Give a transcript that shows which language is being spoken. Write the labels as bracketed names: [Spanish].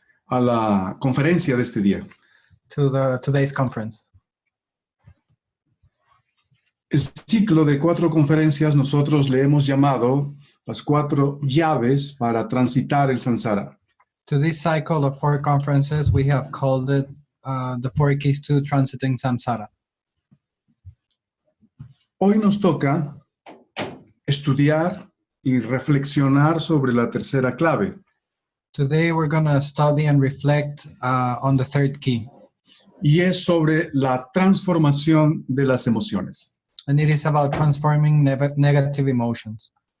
[Spanish] a la conferencia de este día. [English] to today's conference. [Spanish] El ciclo de 4 conferencias nosotros le hemos llamado las 4 llaves para transitar el samsara. [English] To this cycle of 4 conferences, we have called it the 4 keys to transiting samsara. [Spanish] Hoy nos toca estudiar y reflexionar sobre la tercera clave. [English] Today, we're going to study and reflect on the third key, [Spanish] Y es sobre la transformación de las emociones. [English] and it is about transforming negative emotions.